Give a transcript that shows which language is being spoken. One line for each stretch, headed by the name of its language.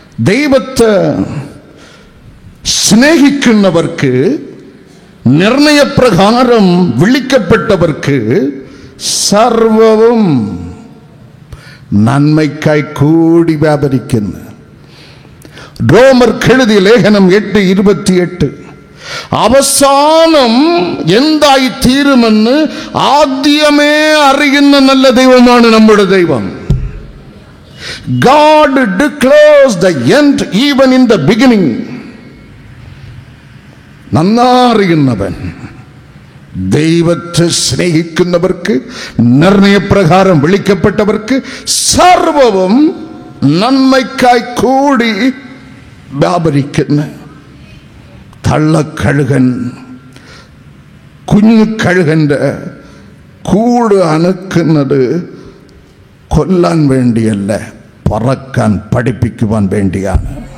Malayalam: ദൈവത്തെ സ്നേഹിക്കുന്നവർക്ക്, നിർണയപ്രകാരം വിളിക്കപ്പെട്ടവർക്ക് സർവവും നന്മയ്ക്കായി കൂടി വ്യാപരിക്കുന്നു. റോമർക്ക് എഴുതിയ ലേഖനം 8:28. അവസാനം എന്തായി തീരുമെന്ന് ആദ്യമേ അറിയുന്ന നല്ല ദൈവമാണ് നമ്മുടെ ദൈവം.
English: God declares the end even in the beginning.
Malayalam: നന്നറിയുന്നവൻ. ദൈവത്തെ സ്നേഹിക്കുന്നവർക്ക്, നിർണയപ്രകാരം വിളിക്കപ്പെട്ടവർക്ക് സർവവും നന്മയ്ക്കായി കൂടി വ്യാപരിക്കുന്ന തള്ളക്കഴുകൻ കുഞ്ഞു കഴുകൻ്റെ കൂട് അനക്കുന്നത് കൊല്ലാൻ വേണ്ടിയല്ല, പറക്കാൻ പഠിപ്പിക്കുവാൻ വേണ്ടിയാണ്.